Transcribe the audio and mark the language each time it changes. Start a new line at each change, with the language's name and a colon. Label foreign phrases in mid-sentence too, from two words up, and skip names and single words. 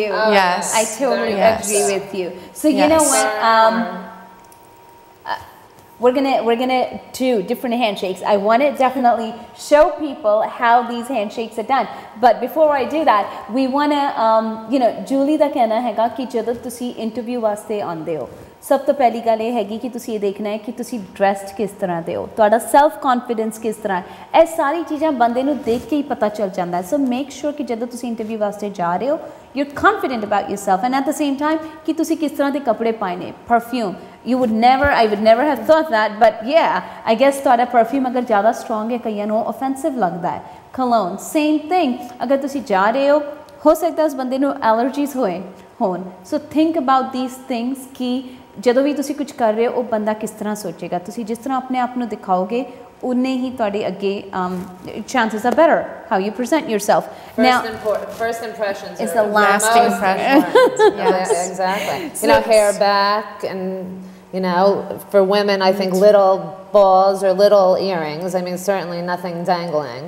English: Yes. I totally Yes. agree with you. So you Yes. know what? We're gonna do different handshakes. I want to definitely show people how these handshakes are done. But before I do that, we wanna
Punjabi: Julie ਦਾ ਕਹਿਣਾ ਹੈਗਾ ਕਿ ਜਦੋਂ ਤੁਸੀਂ ਇੰਟਰਵਿਊ ਵਾਸਤੇ ਆਉਂਦੇ ਹੋ, ਸਭ ਤੋਂ ਪਹਿਲੀ ਗੱਲ ਇਹ ਹੈਗੀ ਕਿ ਤੁਸੀਂ ਇਹ ਦੇਖਣਾ ਹੈ ਕਿ ਤੁਸੀਂ ਡਰੈਸਡ ਕਿਸ ਤਰ੍ਹਾਂ ਦੇ ਹੋ, ਤੁਹਾਡਾ ਸੈਲਫ ਕੌਨਫੀਡੈਂਸ ਕਿਸ ਤਰ੍ਹਾਂ ਹੈ। ਇਹ ਸਾਰੀ ਚੀਜ਼ਾਂ ਬੰਦੇ ਨੂੰ ਦੇਖ ਕੇ ਹੀ ਪਤਾ ਚੱਲ ਜਾਂਦਾ ਹੈ।
English: so make sure
Punjabi: ਕਿ ਜਦੋਂ ਤੁਸੀਂ ਇੰਟਰਵਿਊ ਵਾਸਤੇ ਜਾ ਰਹੇ ਹੋ,
English: you're confident about yourself, and at the same time
Punjabi: ਕਿ ਤੁਸੀਂ ਕਿਸ ਤਰ੍ਹਾਂ ਦੇ ਕੱਪੜੇ ਪਾਏ ਨੇ।
English: Perfume, I would never have thought that, but yeah, I guess
Punjabi: ਤੁਹਾਡਾ perfume ਅਗਰ ਜ਼ਿਆਦਾ strong ਹੈ, ਕਈਆਂ ਨੂੰ offensive ਲੱਗਦਾ ਹੈ।
English: Cologne, same thing.
Punjabi: ਅਗਰ ਤੁਸੀਂ ਜਾ ਰਹੇ ਹੋ
Hindi: हो सकता है उस बंदे
Punjabi: ਨੂੰ ਐਲਰਜੀਜ਼ ਹੋਣ
English: so think about these things
Punjabi: ਕਿ ਜਦੋਂ ਵੀ ਤੁਸੀਂ ਕੁਝ ਕਰ ਰਹੇ ਹੋ ਉਹ ਬੰਦਾ ਕਿਸ ਤਰ੍ਹਾਂ ਸੋਚੇਗਾ ਤੁਸੀਂ ਜਿਸ ਤਰ੍ਹਾਂ ਆਪਣੇ ਆਪ ਨੂੰ ਦਿਖਾਓਗੇ ਉਨੇ ਹੀ ਤੁਹਾਡੇ ਅੱਗੇ
English: chances are better how you present yourself. First impressions is the lasting impression. Yes, exactly. You know, hair back, and you know, for women, I think little balls or little earrings. I mean, certainly nothing dangling.